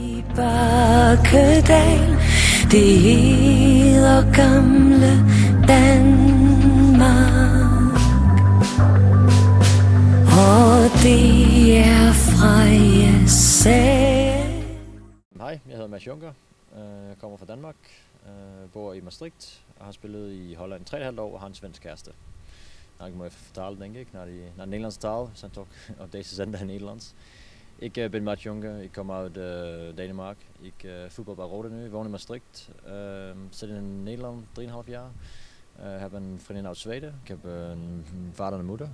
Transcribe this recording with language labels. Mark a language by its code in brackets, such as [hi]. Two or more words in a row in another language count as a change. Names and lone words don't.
[da] Bakkedal, det hele gamle Danmark. Og det er fra jer selv. Hej, jeg hedder Mads Juncker. Jeg kommer fra Danmark, bor i Maastricht og har spillet i Holland 3,5 år og har en svensk kæreste. [nl] Ik moet even vertalen, denk ik, naar de Nederlandse taal. We zijn toch op deze zender Nederlands. Ik ben Mads Juncker, ik kom uit Denemarken. Ik voetbal bij Rode nu, woon in Maastricht. Zit in Nederland 3,5 jaar. Heb een vriendin uit Zweden. Ik heb een vader en een moeder.